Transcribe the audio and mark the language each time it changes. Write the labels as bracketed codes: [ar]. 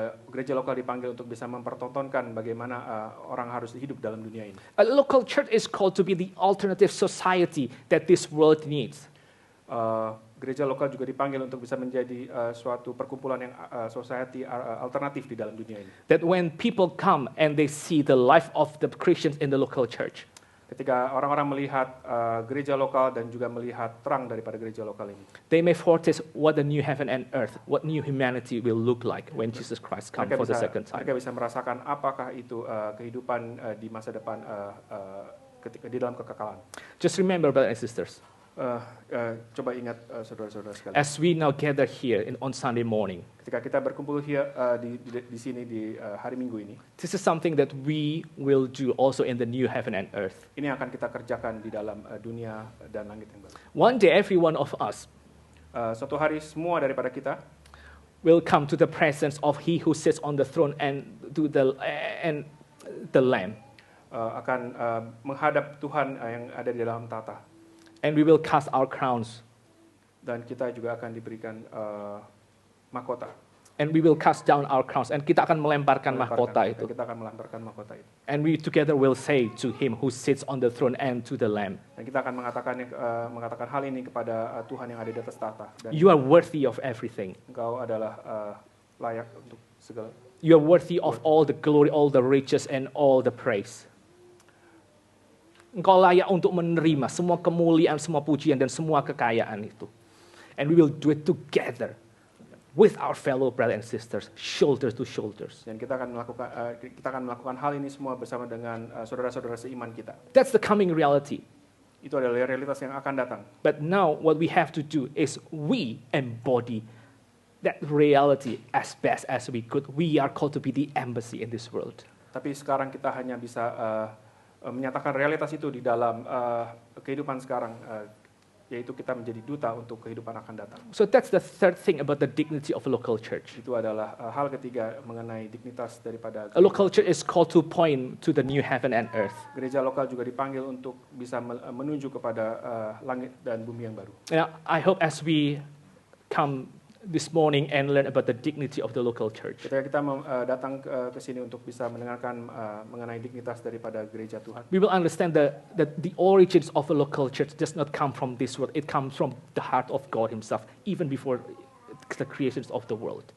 [id] Gereja lokal dipanggil untuk bisa mempertontonkan bagaimana orang harus hidup dalam dunia ini. [en] A local church is called to be the alternative society that this world needs. [id] Gereja lokal juga dipanggil untuk bisa menjadi suatu perkumpulan yang society alternatif di dalam dunia ini. [en] That when people come and they see the life of the Christians in the local church, [id] Ketika orang-orang melihat gereja lokal dan juga melihat terang daripada gereja lokal ini, [en] they may foretaste what the new heaven and earth, what new humanity will look like when Jesus Christ comes for the second time. [id] mereka bisa merasakan apakah itu kehidupan di masa depan ketika di dalam kekekalan. [en] Just remember, brothers and sisters, [id] Coba ingat saudara-saudara sekalian. [en] as we now gather here on Sunday morning, [id] Ketika kita berkumpul here di sini di hari Minggu ini, [en] this is something that we will do also in the new heaven and earth. [id] ini akan kita kerjakan di dalam dunia dan langit yang baru. [en] One day, every one of us [id] Suatu hari semua daripada kita [en] will come to the presence of He who sits on the throne and the Lamb, [id] akan menghadap Tuhan yang ada di dalam tahta, [en] and we will cast our crowns, [id] dan kita juga akan diberikan mahkota. [en] and we will cast down our crowns, and [id] kita akan melemparkan mahkota itu, Kita akan melemparkan mahkota itu. [en] and we together will say to Him who sits on the throne and to the Lamb, [id] Dan kita akan mengatakan hal ini kepada Tuhan yang ada di atas tahta. Dan [en] you are worthy of everything. [id] Engkau adalah layak untuk segala. [en] You are worthy of all the glory, all the riches, and all the praise. [id] Engkau layak untuk menerima semua kemuliaan, semua pujian, dan semua kekayaan itu. [en] And we will do it together with our fellow brothers and sisters, shoulder to shoulders. [id] Dan kita akan melakukan hal ini semua bersama dengan saudara-saudara seiman kita. [en] That's the coming reality. [id] Itu adalah realitas yang akan datang. [en] But now what we have to do is we embody that reality as best as we could. We are called to be the embassy in this world. [id] Tapi sekarang kita hanya bisa menyatakan realitas itu di dalam kehidupan sekarang, yaitu kita menjadi duta untuk kehidupan akan datang. [en] So that's the third thing about the dignity of a local church. [id] Itu adalah hal ketiga mengenai dignitas daripada [en] A local church is called to point to the new heaven and earth. [id] gereja lokal juga dipanggil untuk bisa menuju kepada langit dan bumi yang baru. [en] Now, I hope as we come this morning and learn about the dignity of the local church, [id] Ketika kita datang ke sini untuk bisa mendengarkan mengenai dignitas daripada gereja Tuhan, [en] we will understand that the origins of a local church does not come from this world. It comes from the heart of God Himself, even before the creations of the world.